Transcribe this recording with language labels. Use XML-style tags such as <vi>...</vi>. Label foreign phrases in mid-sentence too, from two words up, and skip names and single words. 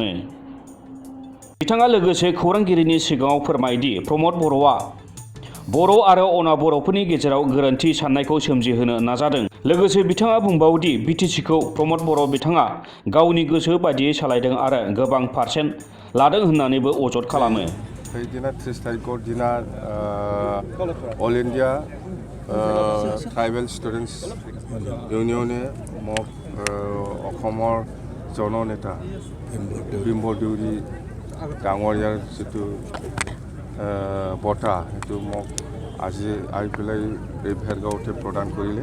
<brx>बिथाङा लोगोसे खौरांगिरिनि सिगाङाव फोरमायदि प्रमद बर'आ बर' आरो अना बर'फोरनि गेजेराव गोरोन्थि साननायखौ सोमजिहोनो नाजादों। लोगोसे बिथाङा बुंबावोदि btcखौ प्रमद बर' बिथाङा गावनि गोसो बायदियै सालायदों आरो गोबां पारसेन्ट लादों होननानैबो अजद खालामो।</brx> <as>সেইদিনা 30 তাৰিখৰ দিনা অল ইণ্ডিয়া ট্ৰাইবেল ষ্টুডেণ্টছ ইউনিয়নে মোক অসমৰ জননেতা বিম্বৰ দেউৰী ডাঙৰীয়াৰ যিটো বঁটা সেইটো মোক আজি আহি পেলাই এই ভেৰগাঁৱতে প্ৰদান কৰিলে।</as>